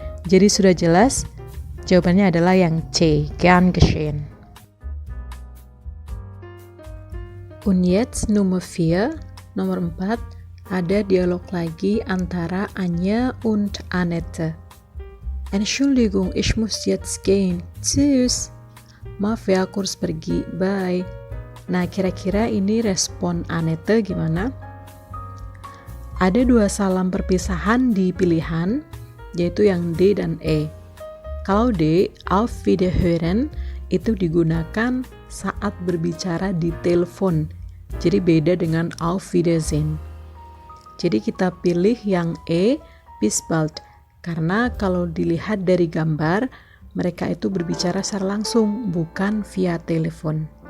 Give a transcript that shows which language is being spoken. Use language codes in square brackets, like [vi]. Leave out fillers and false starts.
[id] Jadi sudah jelas, jawabannya adalah yang C, [de] gern geschehen. Und jetzt Nummer 4, [id] nomor 4, ada dialog lagi antara Anja und Annette. [de] Entschuldigung, ich muss jetzt gehen. [id] Tschüss. Maaf ya, aku harus pergi. Bye. Nah, kira-kira ini respon Annette gimana? Ada dua salam perpisahan di pilihan, yaitu yang D dan E. Kalau D, [de] auf Wiederhören, [id] itu digunakan saat berbicara di telepon. Jadi beda dengan [de] auf Wiedersehen. [id] Jadi kita pilih yang E, [de] bis bald. [id] Karena kalau dilihat dari gambar, mereka itu berbicara secara langsung, bukan via telepon.